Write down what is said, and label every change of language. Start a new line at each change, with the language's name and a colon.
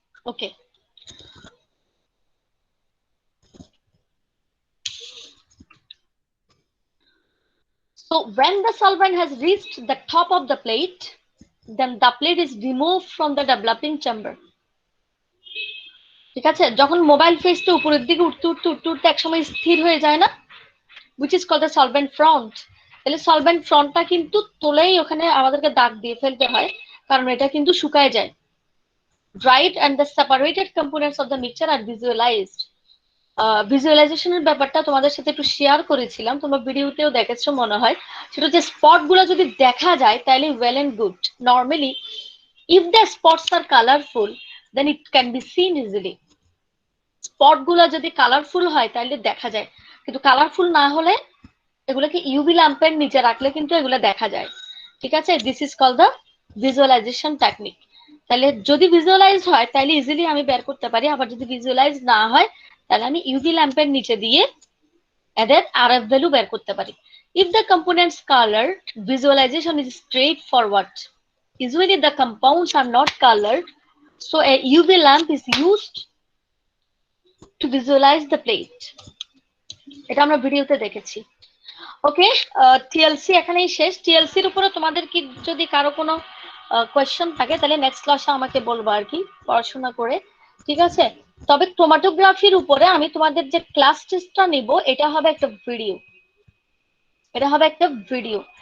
English: Okay, so when the solvent has reached the top of the plate, then the plate is removed from the developing chamber.
Bangla: ঠিক আছে, যখন mobile ফেসটা উপরের দিকে উঠতে উঠতে উঠতে উঠতে একসময় স্থির হয়ে যায় না,
English: which is called the solvent front,
Bangla: তাহলে সলভেন্ট ফ্রন্টটা কিন্তু তোলেই ওখানে আমাদেরকে দাগ দিয়ে ফেলতে হয়, কারণ এটা কিন্তু শুকায় যায়।
English: Dried and the separated components of the mixture are visualized.
Bangla: ভিজুয়ালাইজেশনের ব্যাপারটা তোমাদের সাথে একটু শেয়ার করেছিলাম, তোমরা ভিডিওতেও দেখেছো মনে হয়। সেটা যে স্পট গুলো যদি দেখা যায় তাহলে
English: Well and good. Normally if the spots are colorful then it can be seen easily.
Bangla: Spot গুলো যদি কালারফুল হয় তাহলে দেখা যায়, কিন্তু কালারফুল না হলে এগুলোকে ইউভি ল্যাম্পের নিচে রাখলে কিন্তু এগুলো দেখা যায়। ঠিক আছে,
English: This is call the visualisation technique.
Bangla: তাহলে যদি ভিজুয়ালাইজ হয় তাহলে ইজিলি আমি বের করতে পারি, আবার যদি ভিজুয়ালাইজ না হয় তাহলে আমি ইউভি ল্যাম্পের নিচে দিয়ে এদের আরএফ ভ্যালু বের করতে পারি।
English: If the components colour, visualisation is straight forward. Usually the compounds are not colored, so a UV lamp is used to visualize the plate.
Bangla: এটা আমরা ভিডিওতে দেখেছি। ওকে, টিএলসি এখানেই শেষ। টিএলসির উপরে তোমাদের কি যদি কারো কোনো কোয়েশ্চেন থাকে তাহলে নেক্সট ক্লাসে আমাকে বলবো আর কি, পড়াশোনা করে। ঠিক আছে, তবে ক্রোমাটোগ্রাফির উপরে আমি তোমাদের যে ক্লাস টেস্টটা নিব এটা হবে একটা ভিডিও, এটা হবে একটা ভিডিও।